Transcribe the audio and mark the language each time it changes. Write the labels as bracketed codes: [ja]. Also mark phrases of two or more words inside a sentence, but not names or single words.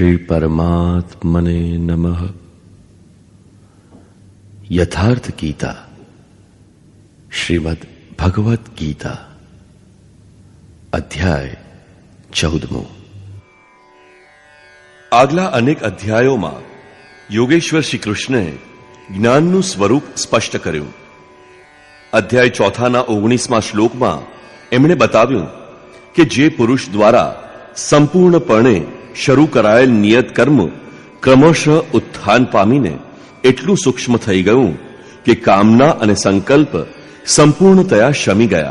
[sa] परमात्मने नमः। यथार्थ गीता, श्रीमद् भगवत गीता, अध्याय 14। [gu] આગલા અનેક અધ્યાયોમાં યોગેશ્વર શ્રી કૃષ્ણએ જ્ઞાનનું સ્વરૂપ સ્પષ્ટ કર્યું. અધ્યાય 4ના 19મા શ્લોકમાં એમણે બતાવ્યું કે જે પુરુષ દ્વારા સંપૂર્ણપણે શરૂ કરાયેલ નિયત કર્મ ક્રમશઃ ઉત્થાન પામીને એટલું સૂક્ષ્મ થઈ ગયું કે કામના અને સંકલ્પ સંપૂર્ણતયા શમી ગયા.